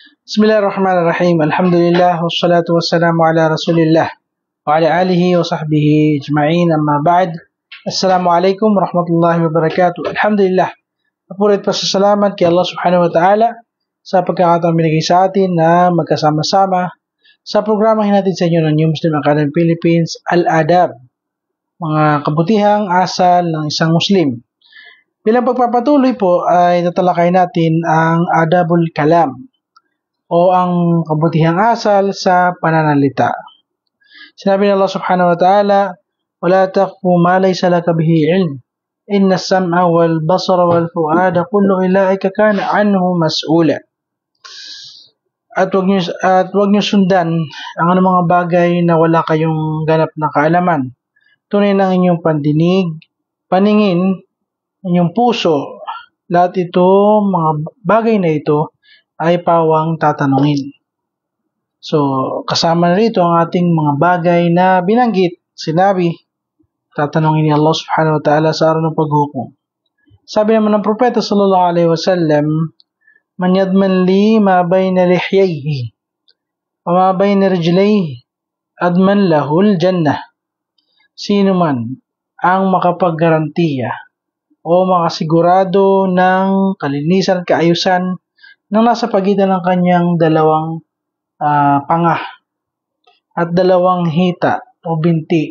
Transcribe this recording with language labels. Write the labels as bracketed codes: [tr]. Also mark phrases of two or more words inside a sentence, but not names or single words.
[ar] بسم الله الرحمن الرحيم. الحمد لله والصلاة والسلام على رسول الله وعلى آله وصحبه أجمعين. أما بعد. السلام عليكم ورحمة الله وبركاته. Alhamdulillah. [tl] Mapulit pasasalamat kay [ar] الله سبحانه وتعالى [tl] sa pagkakataong binigay sa atin na magkasama-sama sa programang hinatid sa inyo ng New Muslim Academy Philippines, Al-Adab, mga kabutihang asal ng isang Muslim. Bilang pagpapatuloy po ay tatalakay natin ang [ar] أدب الكلام [tl] o ang kabutihang asal sa pananalita. Sinabi ni [ar] الله سبحانه وتعالى, وَلَا تَقْفُ مَا لَيْسَ لَكَ بِهِ عِلْمٍ إِنَّ السَّمْعَ وَالْبَصَرَ وَالْفُؤَادَ كُلُّ أُولَئِكَ كَانَ عَنْهُ مَسْئُولًا. [tl] At wag niyo sundan ang anumang mga bagay na wala kayong ganap na kaalaman. Tunay ng inyong pandinig, paningin, inyong puso, lahat ito, mga bagay na ito, ay pawang tatanungin. So, kasama na rito ang ating mga bagay na binanggit, sinabi, tatanungin ni [ar] الله سبحانه وتعالى [tl] sa araw ng paghukom. Sabi naman ng Propeta [ar] صلى الله عليه وسلم، من يضمن لي ما بين لحييه وما بين رجليه أضمن له الجنة. [tl] Sino man ang makapaggarantiya o makasigurado ng kalinisan at kaayusan ng nasa pagitan ng kanyang dalawang panga at dalawang hita o binti.